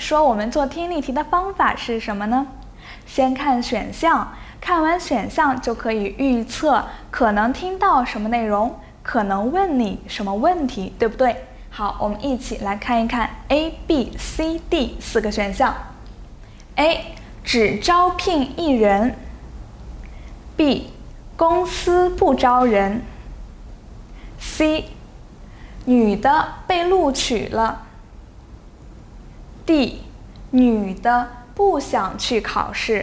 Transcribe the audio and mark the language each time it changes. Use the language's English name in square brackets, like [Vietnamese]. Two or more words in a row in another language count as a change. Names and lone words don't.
[Chinese] 說我們做聽力題的方法是什麼呢？先看選項，看完選項就可以預測可能聽到什麼內容，可能問你什麼問題，對不對？好，我們一起來看一看 A、B、C、D 4個選項。A. 只招聘1人。 B. 公司不招人。 C. 女的被錄取了。 D. 女的不想去考試。